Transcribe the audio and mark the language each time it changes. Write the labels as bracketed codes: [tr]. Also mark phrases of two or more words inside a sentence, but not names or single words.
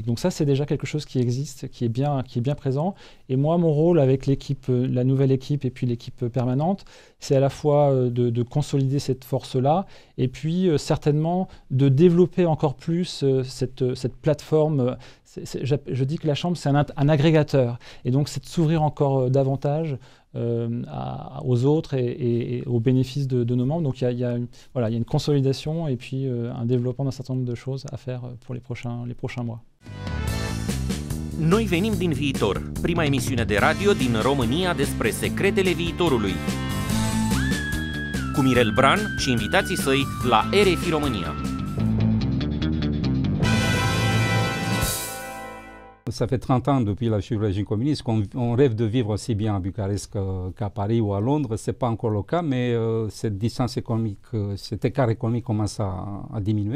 [fr] Donc ça, c'est déjà quelque chose qui existe, qui est bien présent. Et moi, mon rôle avec l'équipe, la nouvelle équipe et puis l'équipe permanente, c'est à la fois de consolider cette force-là et puis certainement de développer encore plus cette plateforme. Je dis que la Chambre, c'est un agrégateur. Et donc, c'est de s'ouvrir encore davantage aux autres et aux bénéfices de nos membres. Donc il y a une consolidation et puis un développement d'un certain nombre de choses à faire pour les prochains mois. [ro] Noi venim din viitor, prima emisiune de radio din România despre secretele viitorului. Cu Mirel Bran și invitații săi la RFI România. [fr] Ça fait 30 ans depuis la chute du régime communiste qu'on rêve de vivre aussi bien à Bucarest qu'à Paris ou à Londres. Ce n'est pas encore le cas, mais cette distance économique, cet écart économique commence à diminuer.